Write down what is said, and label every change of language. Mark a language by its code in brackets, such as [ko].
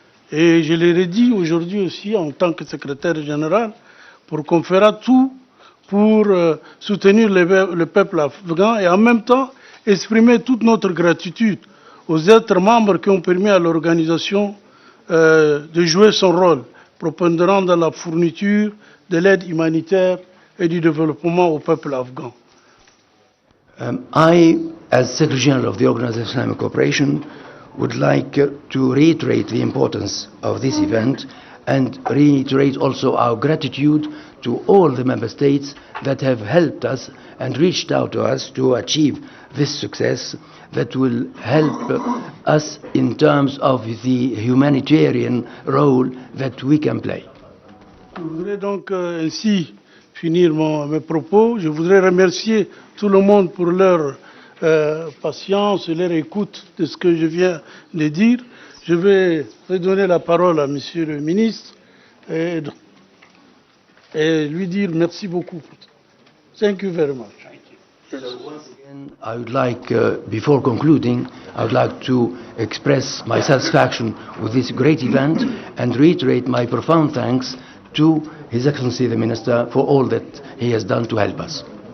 [fr] Et je l'ai dit aujourd'hui aussi en tant que secrétaire général, pour qu'on fera tout pour soutenir le peuple afghan et en même temps exprimer toute notre gratitude aux êtres membres qui ont permis à l'organisation de jouer son rôle prépondérant dans la fourniture de l'aide humanitaire et du développement au peuple afghan. [en] I, as Secretary General of the Organization of Islamic Cooperation, would like to reiterate the importance of this event and reiterate also our gratitude to all the member states that have helped us and reached out to us to achieve this success that will help us in terms of the humanitarian role that we can play. [fr] Je voudrais donc ainsi finir mes propos. Je voudrais remercier tout le monde pour leur patience et leur écoute de ce que je viens de dire. Je vais redonner la parole à Monsieur le ministre et lui dire merci beaucoup. [en] Thank you very much. So once again, I would like, before concluding, I would like to express my satisfaction with this great event and reiterate my profound thanks to His Excellency the Minister for all that he has done to help us.